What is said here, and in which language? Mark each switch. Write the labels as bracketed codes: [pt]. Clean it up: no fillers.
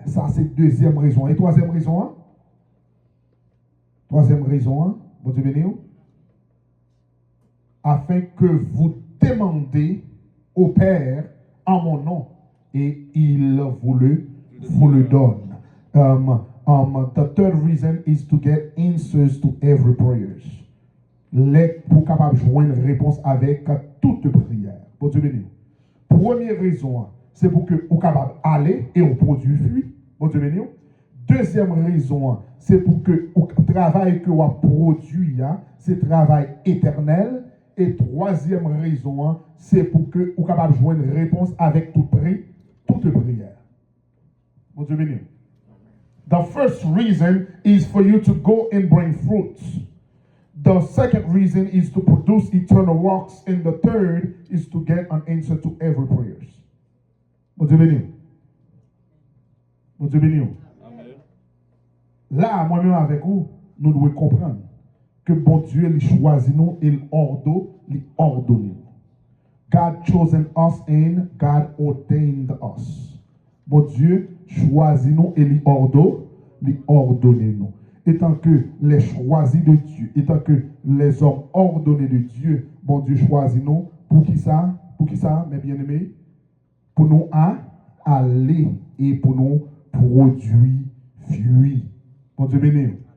[fr] Ça, c'est deuxième raison. Et troisième raison, bon Dieu béni, afin que vous demandez au Père en mon nom, et il vous le donne. [en] The third reason is to get answers to every prayer. [fr] Pour capable de joindre une réponse avec toute prière. Bon Dieu béni. Première raison, c'est pour que vous capable aller et on produit fruit. Bon Dieu béni. Deuxième raison, c'est pour que le travail que vous produit, c'est travail éternel. Et troisième raison, c'est pour que vous capable de joindre une réponse avec toute prière. Bon Dieu béni. [en] The first reason is for you to go and bring fruits. The second reason is to produce eternal works. And the third is to get an answer to every prayer. [fr] Bon Dieu béni. Bon Dieu béni. Là, moi-même avec vous, nous devons comprendre que bon Dieu il choisit nous et il ordonne. [en] God chosen us and God ordained us. [fr] Bon Dieu choisit nous et il ordonne nous. Étant que les choisis de Dieu, étant que les hommes ordonnés de Dieu, bon Dieu choisit nous pour qui ça? Pour qui ça, mes bien-aimés? Pour nous aller et pour nous produire fruit. Bon Dieu béni.